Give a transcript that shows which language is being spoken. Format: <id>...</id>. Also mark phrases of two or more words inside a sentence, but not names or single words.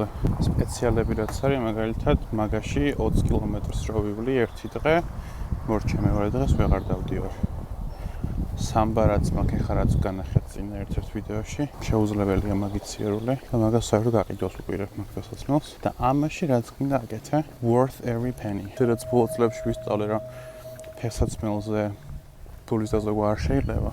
<ka>სპეციალები რაც არის, მაგალითად, მაგაში 20 კილომეტრს რო ვივლი ერთი დღე, მორჩა მეორე დღეს ვეღარ დავდივარ. სამბარაც მაქვს ახლა რაც განახეთ წინა ერთ-ერთ ვიდეოში. შეუძლებელია მაგით სიარული და მაგას საერთოდ გაყიდოს უყურებ მაგ ფეხსაცმელს და ამაში რაც გინდა აკეთე,</ka> <en>worth every penny.</en> <ka>სადაც ბოლო წლებში ვისწავლე რომ ფეხსაცმელზე ფულის დაზოგვა არ შეიძლება.</ka>